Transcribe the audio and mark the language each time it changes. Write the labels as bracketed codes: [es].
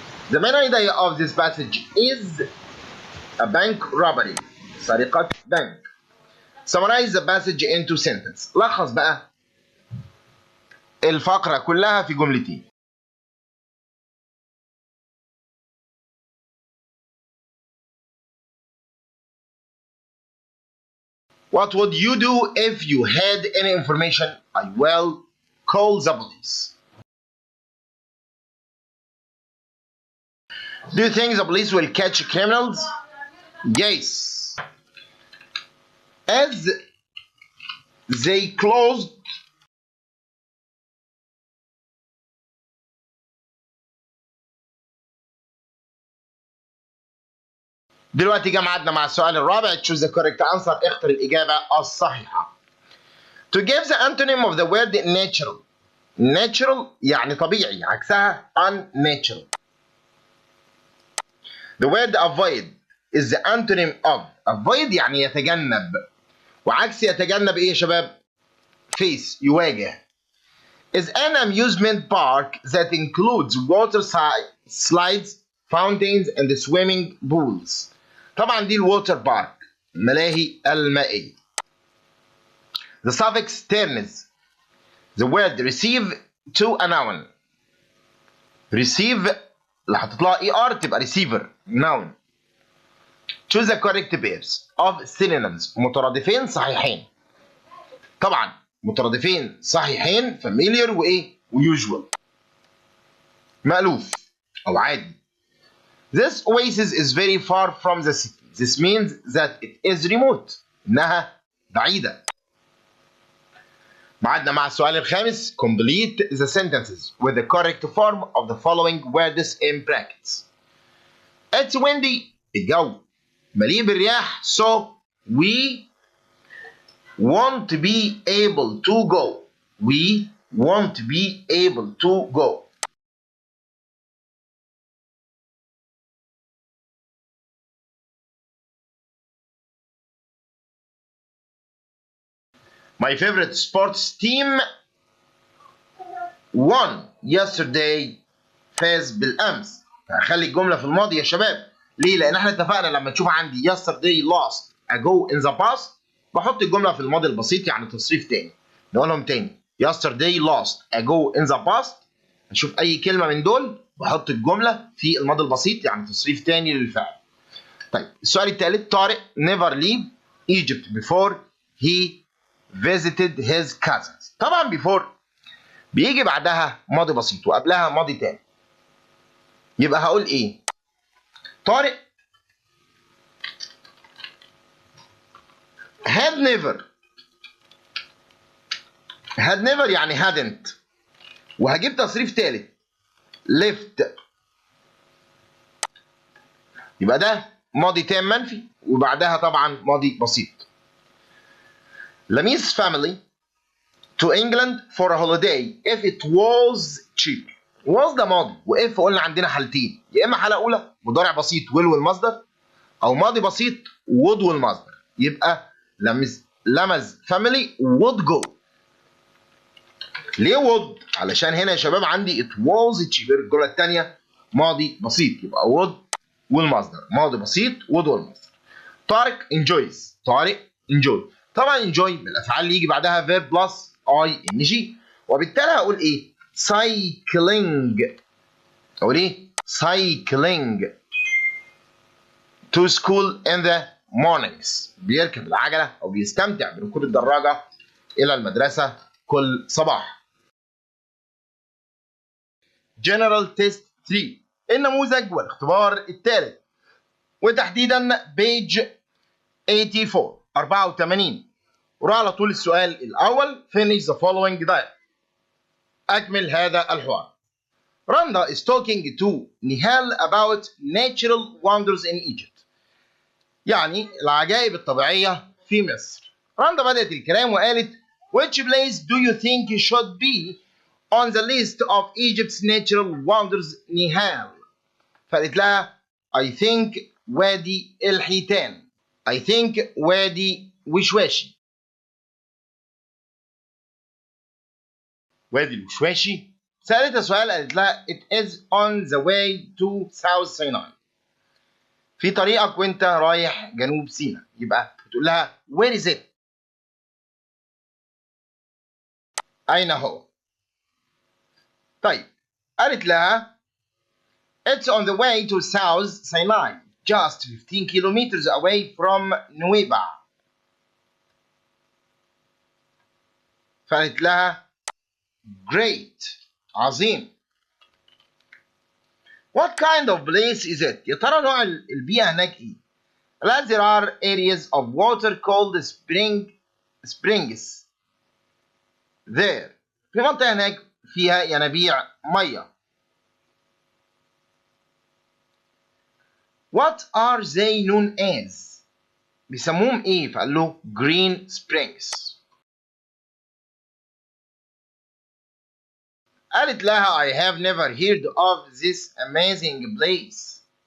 [en] The main idea of this passage is a bank robbery. [ar] سرقة بنك. [en] Summarize the passage into sentence. [ar] لخص بقى الفقرة كلها في جملتين. [en] What would you do if you had any information? I will call the police. Do you think the police will catch criminals? Yes. As they closed [ar] دلوقتي جمعتنا مع السؤال الرابع. [en] choose the correct answer. [ar] اختر الإجابة الصحيحة. [en] To give the antonym of the word natural. [ar] Natural يعني طبيعي، عكسها unnatural. [en] The word avoid is the antonym of. [ar] avoid يعني يتجنب، وعكس يتجنب ايه يا شباب؟ face يواجه. [en] Is an amusement park that includes water slides, fountains and swimming pools. [ar] طبعا دي الووتر بارك، الملاهي المائية. [en] The suffix turns the word receive to a noun. receive [ar] اللي هتطلع ER تبقى receiver noun. [en] Choose the correct pairs of synonyms. [ar] مترادفين صحيحين. طبعا مترادفين صحيحين familiar وإيه؟ وusual. مألوف أو عادي. [en] This oasis is very far from the city. This means that it is remote. [ar] إنها بعيدة. بعدنا مع السؤال الخامس. [en] Complete the sentences with the correct form of the following words in brackets. It's windy. [ar] الجو مليء بالرياح. [en] So we won't be able to go. We won't be able to go. My favorite sports team won yesterday. [ar] فاز بالأمس. هخلي الجملة في الماضي يا شباب. ليه؟ لأن احنا اتفقنا لما تشوف عندي [en] yesterday lost ago in the past [ar] بحط الجملة في الماضي البسيط يعني تصريف تاني. نقولهم تاني. [en] yesterday lost ago in the past. [ar] أشوف أي كلمة من دول بحط الجملة في الماضي البسيط يعني تصريف تاني للفعل. طيب السؤال الثالث. [en] طارق never leave Egypt before he visited his cousins. [ar] طبعا before بيجي بعدها ماضي بسيط وقبلها ماضي تاني. يبقى هقول ايه؟ طارق [en] had never [ar] يعني hadn't وهجيب تصريف ثالث left. يبقى ده ماضي تام منفي وبعدها طبعا ماضي بسيط. [en] Lami's family to England for a holiday if it was cheap. [ar] was ده ماضي وإف قلنا عندنا حالتين. يا إما حالة أولى مضارع بسيط will والمصدر أو ماضي بسيط would والمصدر. يبقى [en] Lami's family would go. [ar] ليه would؟ علشان هنا يا شباب عندي [en] it was cheaper. [ar] الجملة الثانية ماضي بسيط يبقى would والمصدر. ماضي بسيط would والمصدر. [en] طارق enjoys. طارق enjoy. [ar] طبعا enjoy من الافعال اللي يجي بعدها [en] verb plus ing [ar] وبالتالي هقول ايه؟ cycling. اقول ايه؟ [en] cycling to school in the mornings. [ar] بيركب العجله او بيستمتع بركوب الدراجه الى المدرسه كل صباح. [en] General Test 3 [ar] النموذج والاختبار الثالث وتحديدا [en] page 84 [ar] وراح على طول السؤال الأول. [en] finish the following dialogue. [ar] أكمل هذا الحوار. [en] Randa is talking to Nihal about natural wonders in Egypt. [ar] يعني العجائب الطبيعية في مصر. رندا بدأت الكلام وقالت [en] which place do you think should be on the list of Egypt's natural wonders Nihal؟ [ar] فقالت لها [en] I think وادي الحيتان. I think وادي وشواشي. [ar] وادي الوشواشي. سألتها سؤال قالت لها [en] it is on the way to South Sinai. [ar] في طريقك وانت رايح جنوب سيناء. يبقى بتقول لها [en] where is it؟ [ar] أين هو؟ طيب قالت لها [en] it's on the way to South Sinai just 15 kilometers away from نويبع. [ar] فقالت لها [en] great. [ar] عظيم. [en] What kind of place is it؟ [ar] يا ترى نوع البيئة هناك ايه؟ [en] قالت there are areas of water called springs there. [ar] في منطقة هناك فيها ينابيع مية. [en] What are they known as؟ [ar] بيسموهم ايه؟ فقال له [en] green springs. [ar] قالت لها [en] I have never heard of this amazing place.